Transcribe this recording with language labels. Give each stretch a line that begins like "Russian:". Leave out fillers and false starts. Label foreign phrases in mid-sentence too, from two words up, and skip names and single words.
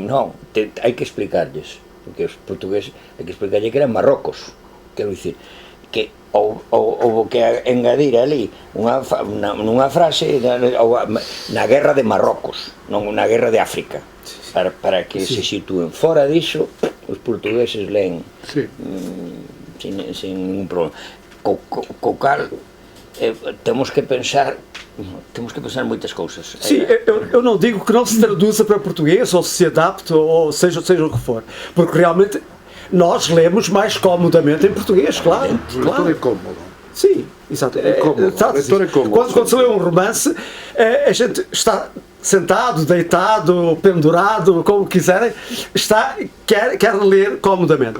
Galician: Non, hai que explicarlles, porque os portugueses hai que explicarlles que eran Marrocos, quero dicir, que houve que engadir ali nunha frase na guerra de Marrocos, non na guerra de África, para que se sitúen. Fora diso, os portugueses leen sin ningún problema. Co cal temos que pensar moitas cousas.
Portuguese: Sim, eu não digo que não se traduza para português ou se adapte ou seja o que for, porque realmente nós lemos mais comodamente em português, claro. O leitor é cómodo. Sim, exato. O leitor é cómodo. Quando se lê um romance, a gente está sentado, deitado, pendurado, como quiserem, quer ler comodamente.